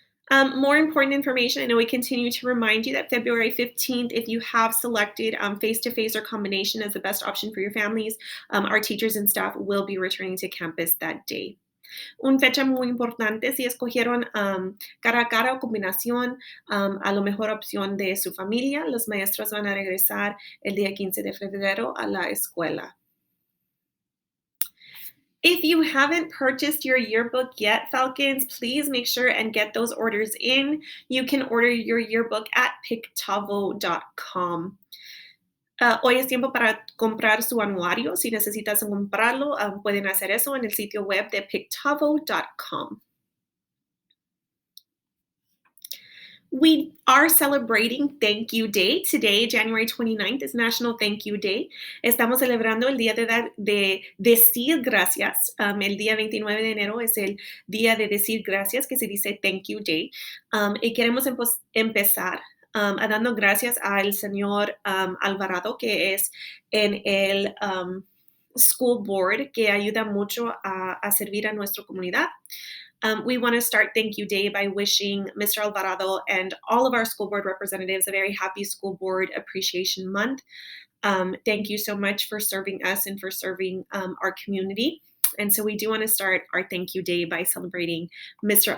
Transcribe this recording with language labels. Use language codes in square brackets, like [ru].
[en] More important information, I know we continue to remind you that February 15th, if you have selected face-to-face or combination as the best option for your families, our teachers and staff will be returning to campus that day. [es] Una fecha muy importante, si escogieron cara a cara o combinación, a lo mejor opción de su familia, los maestros van a regresar el día 15 de febrero a la escuela. [en] If you haven't purchased your yearbook yet, Falcons, please make sure and get those orders in. You can order your yearbook at pictavo.com. [es] Hoy es tiempo para comprar su anuario. Si necesitas comprarlo, pueden hacer eso en el sitio web de pictavo.com. [en] We are celebrating Thank You Day. Today, January 29th, is National Thank You Day. [es] Estamos celebrando el día de decir gracias. El día 29 de enero es el día de decir gracias, que se dice Thank You Day. Y queremos empezar dando gracias al señor Alvarado, que es en el school board, que ayuda mucho a servir a nuestra comunidad. [en] We want to start Thank You Day by wishing Mr. Alvarado and all of our school board representatives a very happy School Board Appreciation Month. Thank you so much for serving us and for serving our community. And so we do want to start our Thank You Day by celebrating Mr.